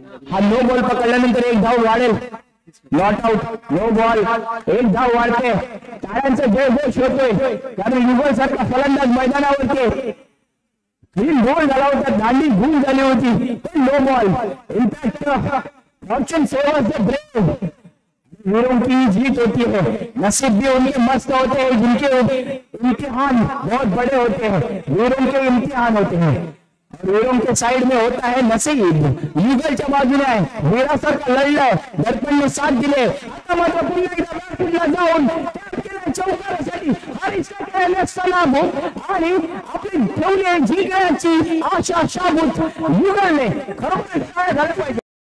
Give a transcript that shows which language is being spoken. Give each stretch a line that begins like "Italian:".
Marathi: हा no ball पकडल्यानंतर एक धाव वाढेल. नॉट आउट, नो बॉल, एक धाव वाढते. टाळ्यांचा जयघोष होतोय, कारण युगल सारखा फलंदाज मैदानावरती. ग्रीन बॉल झाला होता, दांडी गुल झाली होती.
English: No ball. Impact fortune savers the brave.
Hindi: वीरों की जीत होती है, नसीब भी उनके मस्त होते हैं, जिनके इम्तिहान बहुत बड़े होते हैं. वीरों के इम्तिहान होते हैं, वीरों के साइड में होता है नसीब.
Marathi: युगलच्या बाजूने आहे, वीरासारखा लढलाय, दर्पणने साथ दिले. आता मात्र पुन्हा एकदा बॅटला जाऊन चौकारासाठी हरीशला केलेले सलामत आणि आपली ठेवली जिंकण्याची आशा शाबूत युगलने खरोखर काय झालं पाहिजे.